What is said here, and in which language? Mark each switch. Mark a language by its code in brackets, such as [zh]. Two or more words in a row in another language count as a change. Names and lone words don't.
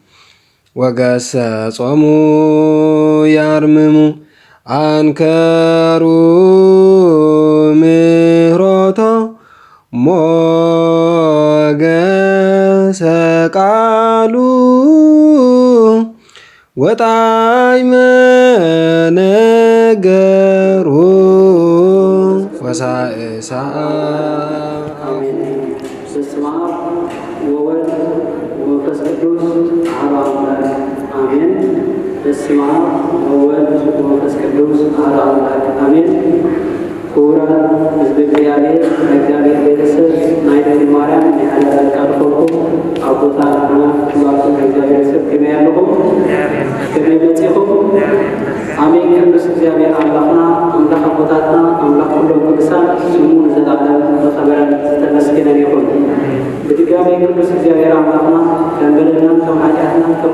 [gez] ወገሰጾሙ ያርምሙ አንከሩ ምህሮቶ ሞገሰ ቃሉ ወጣዕመ ነገሩ ወሳእሳ በስመ አብ ወወልድ ወመንፈስ ቅዱስ አሐዱ አምላክ አሜን። በስመ አብ ወወልድ ወመንፈስ ቅዱስ አሐዱ አምላክ አሜን። [ti] ክቡራን ሕዝበ እግዚአብሔር ከእግዚአብሔር ቤተሰብ ናይ ድንግል ማርያም የሓለፈ ቃል ኮልኩም አቦታትና ሽባቱ ከእግዚአብሔር ሰብ ከመይ ኣለኹም ከመይ መጺኹም አሜን። ቅዱስ እግዚአብሔር አምላኽና አምላኽ አቦታትና አምላኽ ኩሎም ቅዱሳን ስሙ ንዘላለም ተኸበረን ዝተመስገነን ይኹን። በድጋሚ ቅዱስ እግዚአብሔር አምላኽና ከም በደልናን ከም ኃጢአትናን ከም